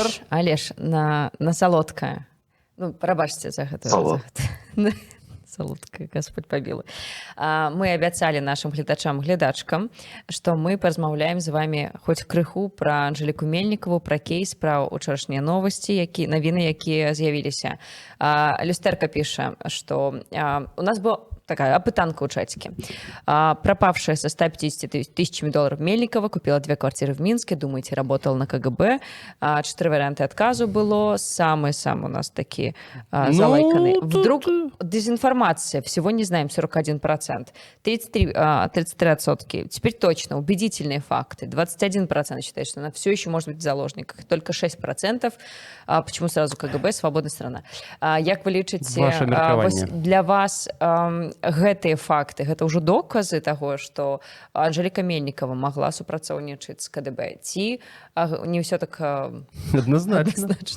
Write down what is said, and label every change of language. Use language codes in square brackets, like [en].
[be] Алеш, на салодкае. Ну, прабачце за гэта. Салодкая, Господь пабілы. Мы абяцалі нашым глядачам-глядачкам, што мы паразмаўляем з вами хоць крыху пра Анжэліку Мельнікаву, пра кейс, пра ўчарашнія новасці, навіны, якія з'явіліся. Люстэрка піша, што у нас была такая опытанка у чатике. [ru] Пропавшая со 150 тысячами долларов Мельникова купила 2 квартиры в Минске. Думаете, работала на КГБ. 4 варианта отказу было. Самые-самые у нас такие залайканные. Вдруг дезинформация. Всего не знаем, 41%. 33%. Теперь точно. Убедительные факты. 21% считают, что она все еще может быть в заложниках. Только 6%. Почему сразу КГБ? Свободная страна. [be] Як вы лічыце, для вас гэтыя факты, гэта ўжо доказы таго, што Анжэліка Мельнікава магла супрацоўнічаць з КДБ, ці не ўсё так адназначна?